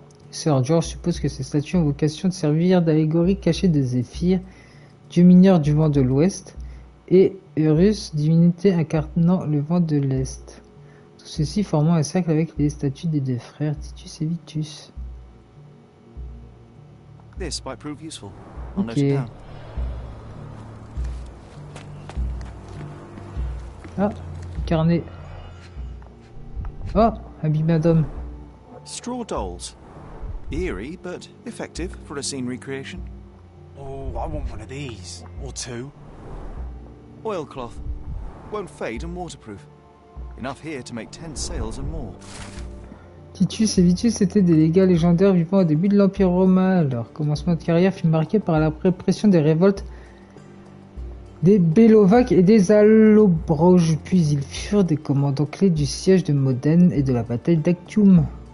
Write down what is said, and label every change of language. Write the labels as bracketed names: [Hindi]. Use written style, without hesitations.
[French] Sir George suppose que ces statues ont vocation de servir d'allégorie cachée de Zéphyr, dieu mineur du vent de l'ouest, et Eurus, divinité incarnant le vent de l'est. Tout ceci formant un cercle avec les statues des deux frères Titus et Vitus. [English] This might prove useful. I'll note Ok. it down. [French] Ah, carnet. Oh, habit d'homme. [English] Straw dolls. Eerie, but effective for a scene recreation. Oh, I want one of these. Or two. Oilcloth. Won't fade and waterproof. Enough here to make 10 sails and more. [French] Titus et Vitus étaient des légats légendaires vivant au début de l'Empire romain. Leur commencement de carrière fut marqué par la répression des révoltes des Bellovaques et des Allobroges, puis ils furent des commandants clés du siège de Modène et de la bataille d'Actium.